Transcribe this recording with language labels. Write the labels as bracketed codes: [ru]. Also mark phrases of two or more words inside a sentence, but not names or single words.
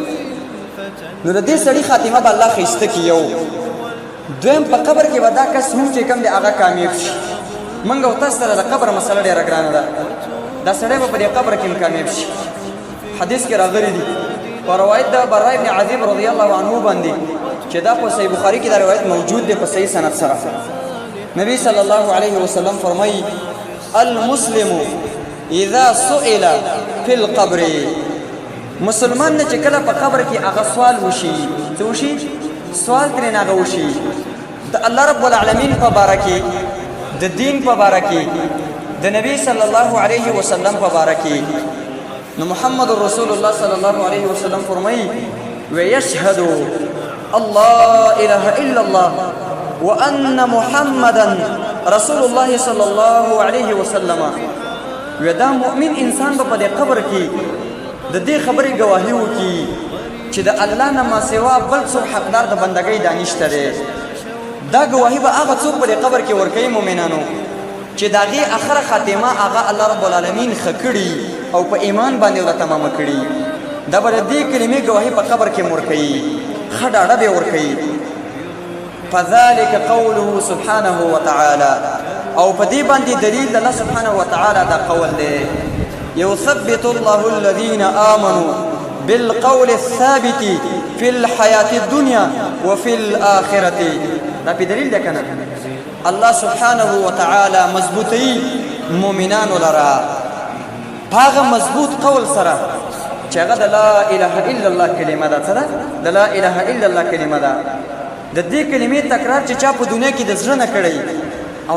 [ps] نو د دې سړي خاتمه به الله ښایسته کړي یو دویم په قبر کې به دا کس هم چې کوم دی هغه کامیاب شي موږ او تاسو سره د قبر مسله ډېره ګرانه ده دا سړی به په دې قبر کې کامیاب شي حدیث کې راغلی دي په روایت د برا ابن عازب [ar] رضی الله عنه [ps] باندې چې دا په صحیح بخاری کې دا روایت موجود دی په صحیح سند سره [ar] نبی صلی الله علیه وسلم [ps] فرمایي [ar] المسلم اذا سئل فی القبر [ps] مسلمان نه چې کله په قبر کې هغه سوال وشي څه وشي سوال ترې هغه وشي د [ar] الله رب العالمین [ps] په باره کې د دین په باره کې د نبی [ar] صلی الله علیه وسلم [ps] په باره کې نو [ar] محمد رسول الله صلی الله علیه وسلم [ps] فرمایي ويشهد [ar] الله اله الا الله وان محمدا رسول الله صلی الله علیه وسلم [ps] ودا مؤمن انسان په دې قبر کې د دې خبرې گواهی وکي چې د الله نه ما سوا بل څوک حقدار د بندګۍ دانشته دی دا گواهی به هغه څوک په دې قبر کې ورکوي مؤمنانو چې د هغې اخره خاتمه هغه [ar] الله رب العالمین [ps] ښه کړي او په ایمان باندې ورته تمامه کړي دا به د دې کلمې گواهی په قبر کې ورکوي ښه ډاډه به ورکوي [ar] فذلك قوله سبحانه وتعالى [ps] او په دې باندې دلیل د [ar] الله سبحانه وتعالى [ps] دا قول دی [ar] يثبت الله الذين آمنوا بالقول الثابت في الحياة الدنيا وفي الآخرة [ps] دا په دلیل ده کنه [ar] الله سبحانه وتعالى [ps] مضبوطي مؤمنان لرا هغه مضبوط قول سره چې هغه د [ar] لا اله الا الله [ps] کلمه ده څه ده د [ar] لا اله الا الله [ps] کلمه ده د دې کلمې تکرار چې چا په دنیا کې د زړه نه کړی او